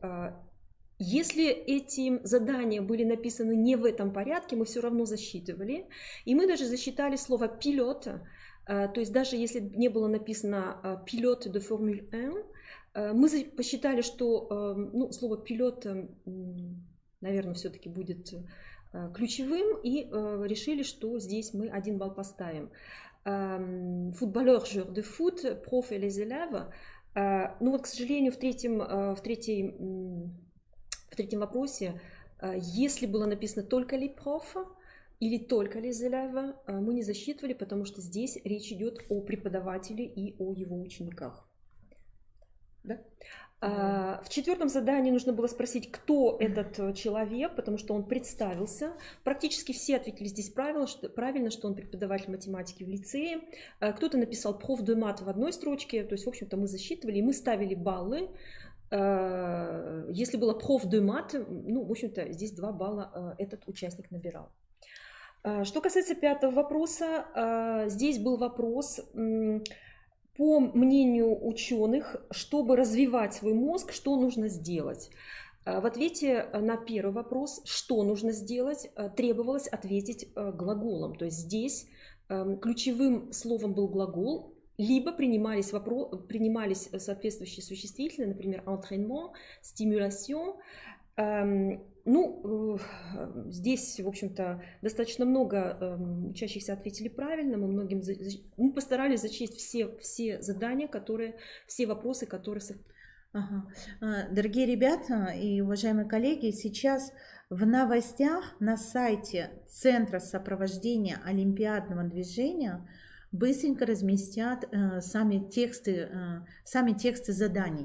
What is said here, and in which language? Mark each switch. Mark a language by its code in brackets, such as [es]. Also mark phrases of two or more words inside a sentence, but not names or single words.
[ru] Если эти задания были написаны не в этом порядке, мы все равно засчитывали, и мы даже засчитали слово «пилот», то есть даже если не было написано «пилот de Formule 1», мы посчитали, что, ну, слово «пилот», наверное, все-таки будет ключевым, и решили, что здесь мы 1 балл поставим. [fr] Footballeur, joueur de foot, prof et les élèves. [ru] Ну вот, к сожалению, в третьем вопросе, если было написано только [fr] les profs [ru] или только [fr] les élèves, [ru] мы не засчитывали, потому что здесь речь идет о преподавателе и о его учениках. Да? В 4-м задании нужно было спросить, кто этот человек, потому что он представился. Практически все ответили здесь правильно, что он преподаватель математики в лицее. Кто-то написал [fr] prof de maths [ru] в одной строчке, то есть, в общем-то, мы засчитывали, и мы ставили баллы. Если было [fr] prof de maths, [ru] ну, в общем-то, здесь 2 балла этот участник набирал. Что касается 5-го вопроса, здесь был вопрос... По мнению ученых, чтобы развивать свой мозг, что нужно сделать? В ответе на первый вопрос, что нужно сделать, требовалось ответить глаголом. То есть здесь ключевым словом был глагол, либо принимались соответствующие существительные, например, [fr] entraînement, stimulation. [ru] Ну, здесь, в общем-то, достаточно много учащихся ответили правильно. Мы постарались зачесть все задания, все вопросы, которые... Ага. Дорогие ребята и уважаемые коллеги, сейчас в новостях на сайте Центра сопровождения олимпиадного движения быстренько разместят сами тексты заданий.